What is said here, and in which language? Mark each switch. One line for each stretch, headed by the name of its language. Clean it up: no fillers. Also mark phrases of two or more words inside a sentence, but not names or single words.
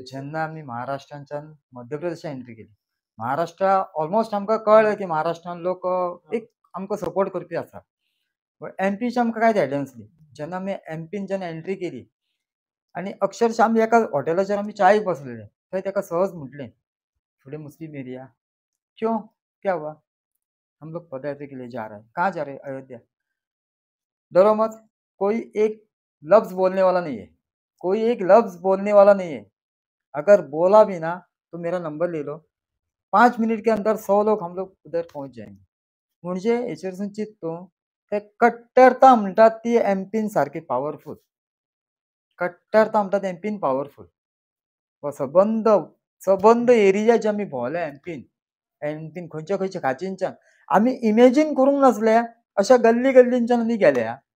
Konkani: जेन्ना आमी महाराष्ट्रांच्यान मध्य प्रदेशात एंट्री केली महाराष्ट्रा ऑलमोस्ट आमकां कळ्ळें की महाराष्ट्रान लोक एक आमकां सपोर्ट करपी आसा. एमपीची आमकां कांय आयडिया नासली. जेन्ना आमी एमपीन जेन्ना एंट्री केली आनी अक्षरशः आमी एका हॉटेलाचेर आमी च्यायेक बसलेले थंय ताका सहज म्हटलें फुडें
English: Muslim area
Hindi: क्यों क्या हुआ हम लोग पदयात्रा के लिए जा रहे हैं. कहाँ जा रहे हैं? अयोध्या. डरो मत कोई एक लफ्ज बोलने वाला नहीं है. कोई एक लफ्ज बोलने वाला नहीं है. अगर बोला भी ना तो मेरा नंबर ले लो 5 मिनट के अंदर 100 लोग हम लोग उधर पहुंच जाएंगे.
Konkani: म्हणजे हेचेरसून चिंततो ते कट्टरता म्हणटात ती एमपीन सारकी पावरफूल. कट्टरता म्हणटात एमपीन पावरफूल. सबंद सबंद एरिया जे आमी भोंवले एमपीन खंयच्या खंयच्या खाचींच्यान आमी इमेजीन करूंक नासले अशा गल्ली गल्लींच्यान आमी गेल्या.